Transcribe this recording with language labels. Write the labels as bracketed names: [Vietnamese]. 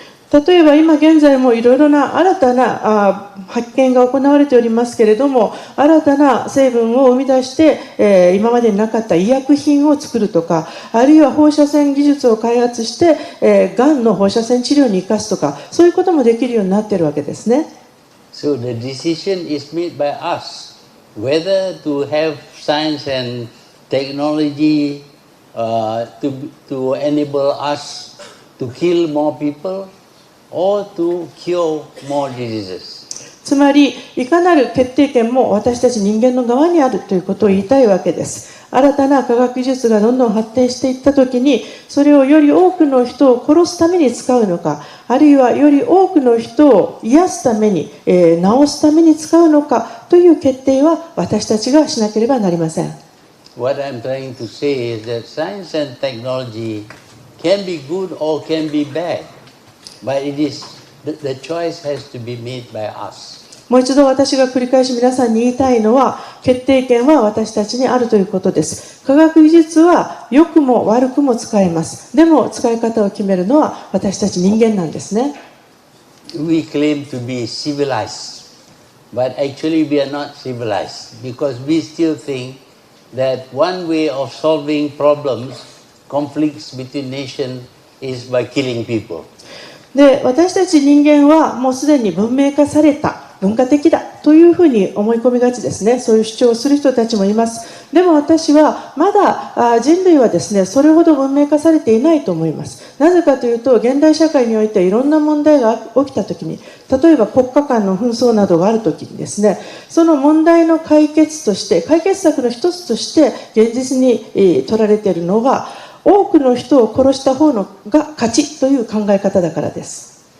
[Japanese] 例えば今現在もいろいろな新たな発見が行われておりますけれども、新たな成分を生み出して、今までになかった医薬品を作るとか、あるいは放射線技術を開発して、がんの放射線治療に生かすとか、そういうこともできるようになっているわけですね。 [English] So the decision is made by us whether to have science and technology to enable us to kill more people or to cure more diseases. [Japanese] つまりいかなる決定権も私たち人間の側にあるということを言いたいわけです。新たな科学技術がどんどん発展していったときに、それをより多くの人を殺すために使うのか、あるいはより多くの人を癒すために、治すために使うのかという決定は私たちがしなければなりません。 [English] What I'm trying to say is that science and technology can be good or can be bad, but the choice has to be made by us. [Japanese] もう一度私が繰り返し皆さんに言いたいのは、決定権は私たちにあるということです。科学技術は良くも悪くも使えます。でも使い方を決めるのは私たち人間なんですね。 [English] We claim to be civilized, but actually we are not civilized because we still think that one way of solving problems, conflicts between nations, is by killing people. [Japanese] で、私たち人間はもうすでに文明化された文化的だというふうに思い込みがちですね。そういう主張をする人たちもいます。でも私はまだ人類はですね、それほど文明化されていないと思います。なぜかというと、現代社会においていろんな問題が起きたときに、例えば国家間の紛争などがあるときにですね、その問題の解決として、解決策の一つとして現実に取られているのが、多くの人を殺した方が勝ちという考え方だからです。